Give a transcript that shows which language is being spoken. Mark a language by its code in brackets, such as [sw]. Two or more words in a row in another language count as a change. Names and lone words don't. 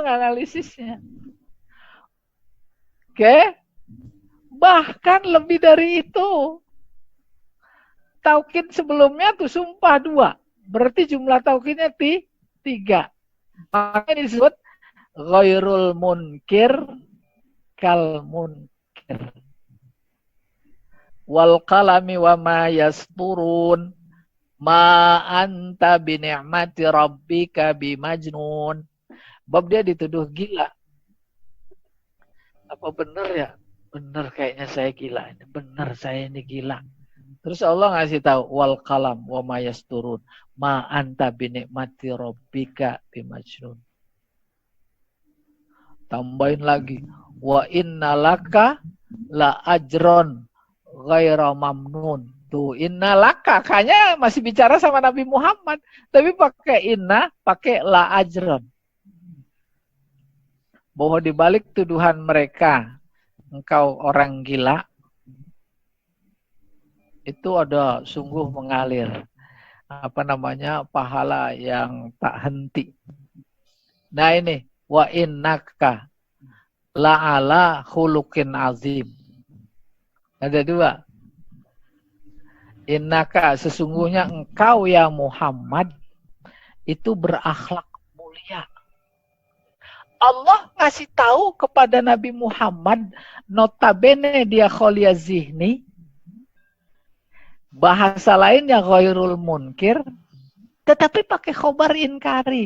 [id] Gitu analisisnya. Oke. Bahkan lebih dari itu. Taukid sebelumnya tuh sumpah 2. Berarti jumlah taukidnya 3. Makanya disebut [ar] غير المنكر كالمنكر. والقلم وما يسطرون ما أنت بنعمة ربك بمجنون. [id] Bab dia dituduh gila. Apa benar ya? Benar kayaknya saya gila. Benar saya ini gila. Terus Allah ngasih tahu [ar] والقلم وما يسطرون ما أنت بنعمة ربك بمجنون. [id] Tambahin lagi [ar] وإن لك لأجرا غير ممنون. [id] Tuh innalaka kayaknya masih bicara sama Nabi Muhammad, tapi pakai inna, pakai [ar] لأجرا. [id] Bahwa dibalik tuduhan mereka engkau orang gila, itu ada sungguh mengalir pahala yang tak henti. Nah ini [ar] وإنك لعلى خلق عظيم. [id] Ada 2. Innaka sesungguhnya engkau ya Muhammad itu berakhlak mulia. Allah ngasih tahu kepada Nabi Muhammad, notabene dia [ar] خالي الذهن, [id] bahasa lainnya [ar] غير المنكر, [id] tetapi pakai [ar] خبر إنكاري.